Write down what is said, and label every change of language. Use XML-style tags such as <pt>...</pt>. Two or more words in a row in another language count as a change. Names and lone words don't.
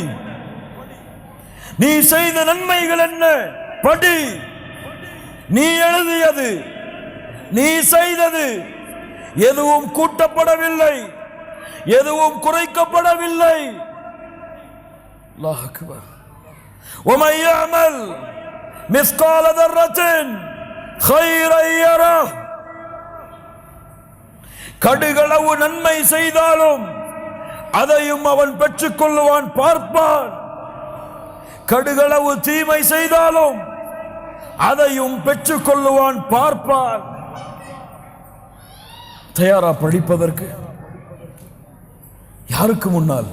<ta>நீ செய்த நன்மைகள் என்ன? படி. நீ எழுதியது, நீ செய்தது எதுவும் கூட்டப்படவில்லை, எதுவும் குறைக்கப்படவில்லை.</ta> <ar>الله أكبر. وَمَن يَعْمَلْ مِثْقَالَ ذَرَّةٍ خَيْرًا يَرَهُ.</ar> <ta>கடுகளவு நன்மை செய்தாலும் அதையும் அவன் பெற்றுக் கொள்வான், பார்ப்பான். கடுகளவு தீமை செய்தாலும் அதையும் பெற்றுக் கொள்ளுவான், பார்ப்பான். தயாரா படிப்பதற்கு? யாருக்கு முன்னால்?</ta>